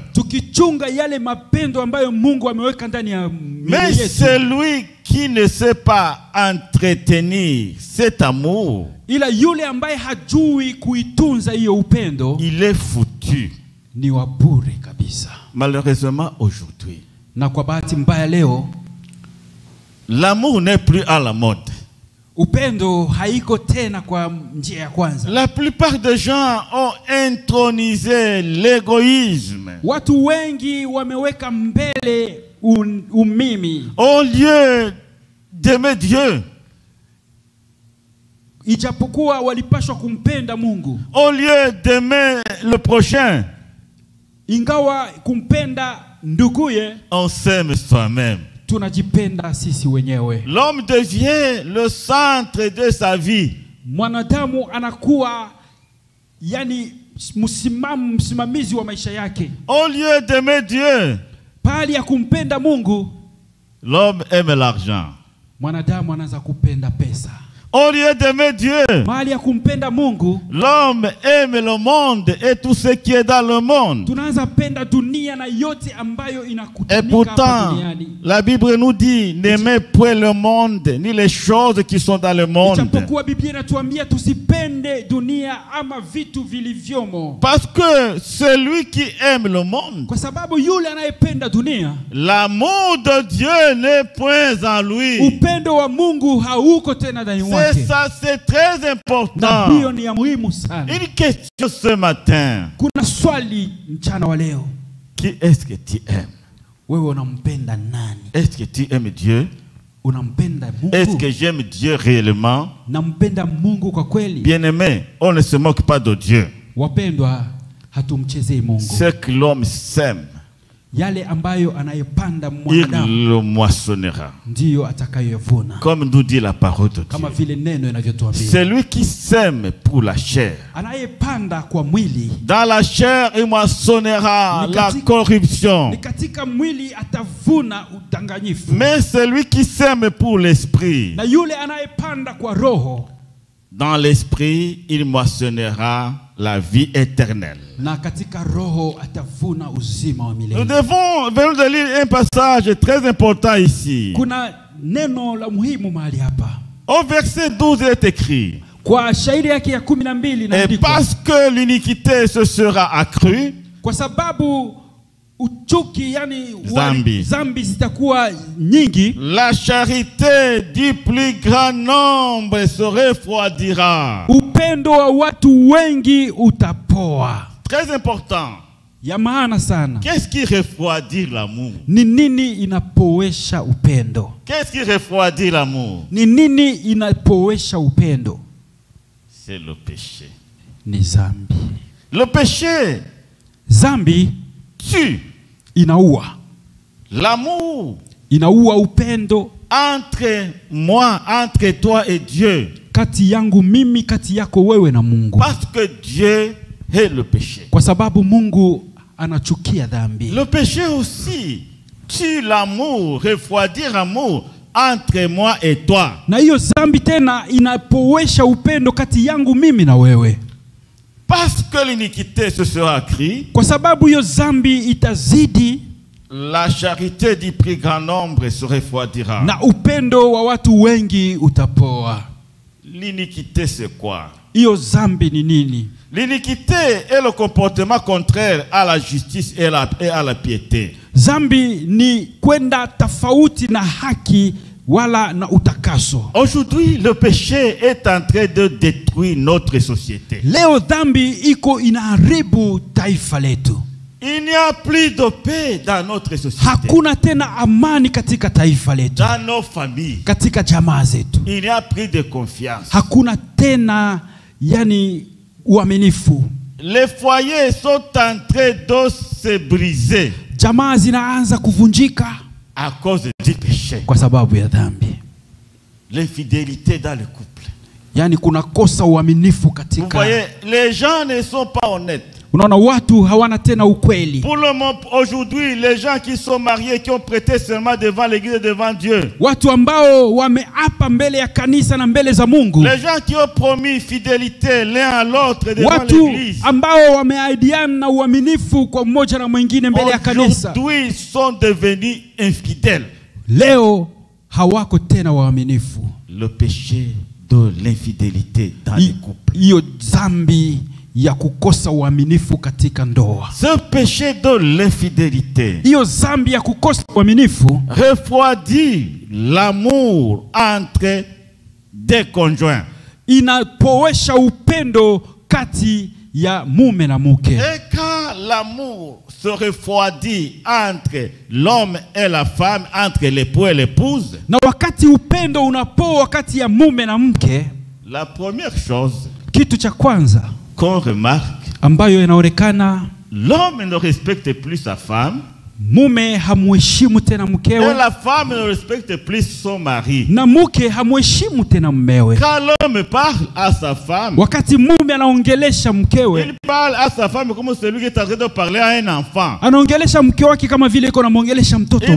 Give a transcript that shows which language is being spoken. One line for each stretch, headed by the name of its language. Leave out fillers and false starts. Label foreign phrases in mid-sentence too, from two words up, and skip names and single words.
Swahili: Tukichunga yale mapendo ambayo Mungu ameweka ndani ya mioyo yetu.
French: Mais celui qui ne sait pas entretenir cet amour,
Swahili: ila yule ambaye hajui kuitunza hiyo upendo,
French: il est foutu.
Swahili: Ni wa bure kabisa.
French: Malheureusement aujourd'hui,
Swahili: na kwa bahati mbaya leo,
French: l'amour n'est plus à la mode.
Swahili: Upendo haiko tena kwa njia ya kwanza.
French: La plupart des gens ont intronisé l'égoïsme.
Swahili: Watu wengi wameweka mbele umimi.
French: Au lieu d'aimer Dieu,
Swahili: ijapokuwa walipashwa kumpenda Mungu.
French: Au lieu d'aimer le prochain,
Swahili: ingawa kumpenda nduguye,
French: on s'aime soi-même.
Swahili: Tunajipenda sisi wenyewe.
French: L'homme devient le centre de sa vie.
Swahili: Mwanadamu anakuwa yani msimamizi wa maisha yake.
French: Au lieu d'aimer Dieu,
Swahili: pali ya kumpenda Mungu,
French: l'homme aime l'argent.
Swahili: Mwanadamu anaanza kupenda pesa.
French: Au lieu d'aimer Dieu,
Swahili: mahali ya kumpenda Mungu,
French: l'homme aime le monde et tout ce qui est dans le monde.
Swahili: tunaanza penda dunia na yote ambayo
French: Et
Swahili: inakutanika hapa
French: pourtant,
Swahili: duniani.
French: la Bible nous dit, n'aimez point le monde, ni les choses qui sont dans le monde.
Swahili: Ijapokuwa Biblia inatuambia tusipende dunia ama vitu vilivyomo.
French: Parce que celui qui aime le monde,
Swahili: Kwa sababu yule anayependa dunia,
French: l'amour de Dieu n'est point en lui.
Swahili: upendo wa Mungu hauko tena ndani
French: C'est
Swahili: mwake.
French: ça, c'est très
Swahili: Na
French: important.
Swahili: hiyo ni ya muhimu sana.
French: Une question ce matin.
Swahili: Kuna swali mchana wa leo.
French: Qui est-ce que tu aimes?
Swahili: Wewe unampenda nani?
French: Est-ce que tu aimes Dieu?
Swahili: Unampenda
French: Est-ce
Swahili: Mungu?
French: que j'aime Dieu réellement?
Swahili: Nampenda Mungu kwa kweli?
French: Bien-aimé, on ne se moque pas de Dieu.
Swahili: Wapendwa, hatumchezei Mungu.
French: Ce que l'homme sème,
Swahili: Yale ambayo anayepanda
French: il
Swahili: mwanadamu
French: le moissonnera.
Swahili: ndiyo atakayoyavuna,
French: Comme nous dit la parole de
Swahili: kama
French: Dieu.
Swahili: vile neno inavyotuambia.
French: Celui qui sème pour la chair,
Swahili: Anayepanda kwa mwili,
French: dans la chair, il moissonnera
Swahili: Ni
French: la
Swahili: katika-
French: corruption.
Swahili: ni katika mwili atavuna udanganyifu.
French: Mais celui qui sème pour l'esprit,
Swahili: Na yule anayepanda kwa roho,
French: dans l'esprit, il moissonnera la vie éternelle.
Swahili: na katika roho atavuna uzima wa
French: Nous
Swahili: milele.
French: venons de lire un passage très important ici.
Swahili: Kuna neno la muhimu mahali hapa.
French: Au verset 12, il est écrit,
Swahili: Kwa shairi yake ya 12
French: et
Swahili: inaandikwa,
French: parce que l'iniquité se sera accrue,
Swahili: kwa sababu uchuki, yani Zambi. zambi zitakuwa nyingi,
French: la charité du plus grand nombre se refroidira.
Swahili: upendo wa watu wengi utapoa.
French: Très important.
Swahili: Ya maana sana.
French: Qu'est-ce qui refroidit l'amour?
Swahili: Ni nini inapoesha upendo?
French: Qu'est-ce qui refroidit l'amour?
Swahili: Ni nini inapoesha upendo?
French: C'est le péché.
Swahili: Ni zambi.
French: Le péché
Swahili: Zambi
French: tue.
Swahili: inaua.
French: L'amour
Swahili: Inaua upendo
French: entre moi, entre toi et Dieu.
Swahili: kati yangu mimi, kati yako wewe na Mungu.
French: Parce que Dieu est le péché.
Swahili: Kwa sababu Mungu anachukia dhambi.
French: Le péché aussi tue l'amour, refroidit l'amour entre moi et toi.
Swahili: Na hiyo zambi tena inapoesha upendo kati yangu mimi na wewe.
French: Parce que l'iniquité se sera accrue,
Swahili: Kwa sababu hiyo zambi itazidi,
French: la charité du plus grand nombre se refroidira.
Swahili: na upendo wa watu wengi utapoa.
French: L'iniquité, c'est quoi?
Swahili: Hiyo zambi ni nini?
French: L'iniquité est le comportement contraire à la justice et à la piété.
Swahili: Zambi ni kwenda tofauti na haki wala na utakaso.
French: Aujourd'hui, le péché est en train de détruire notre société.
Swahili: Leo dhambi iko inaharibu taifa letu.
French: Il n'y a plus de paix dans notre société.
Swahili: Hakuna tena amani katika taifa letu,
French: Dans nos familles,
Swahili: katika jamaa zetu.
French: il n'y a plus de confiance.
Swahili: Hakuna tena yani uaminifu.
French: Les foyers sont en train de se briser
Swahili: Jamaa zinaanza kuvunjika
French: à cause du péché.
Swahili: kwa sababu ya dhambi.
French: L'infidélité dans le couple.
Swahili: Yani kuna kosa uaminifu
French: Vous
Swahili: katika.
French: voyez, les gens ne sont pas honnêtes.
Swahili: Unaona watu hawana tena ukweli.
French: Pour le moment, aujourd'hui, les gens qui sont mariés, qui ont prêté seulement devant l'église et devant Dieu.
Swahili: Watu ambao wameapa mbele ya kanisa na mbele za Mungu.
French: Les gens qui ont promis fidélité l'un à l'autre devant
Swahili: Watu
French: l'église.
Swahili: ambao wameahidiana na uaminifu kwa mmoja na mwingine mbele ya kanisa.
French: Aujourd'hui, sont devenus infidèles.
Swahili: Leo hawako tena waaminifu.
French: Le péché de l'infidélité dans les couples.
Swahili: Hiyo dhambi ya kukosa uaminifu katika ndoa.
French: Ce péché de l'infidélité
Swahili: Hiyo dhambi ya kukosa uaminifu
French: refroidit l'amour entre des conjoints.
Swahili: inapoesha upendo kati ya mume na mke.
French: Et quand l'amour se refroidit entre l'homme et la femme, entre l'époux et l'épouse,
Swahili: Na wakati upendo unapoa kati ya mume na mke,
French: la première chose
Swahili: kitu cha kwanza
French: qu'on remarque,
Swahili: ambayo inaonekana,
French: l'homme ne respecte plus sa femme
Swahili: mume hamuheshimu tena
French: et
Swahili: mkewe
French: la femme ne respecte plus son mari.
Swahili: na mke hamuheshimu tena mmewe.
French: Quand l'homme parle à sa femme,
Swahili: Wakati mume anaongelesha mkewe,
French: il parle à sa femme comme celui qui est en train de parler à un enfant.
Swahili: anaongelesha mke wake kama vile iko namwongelesha mtoto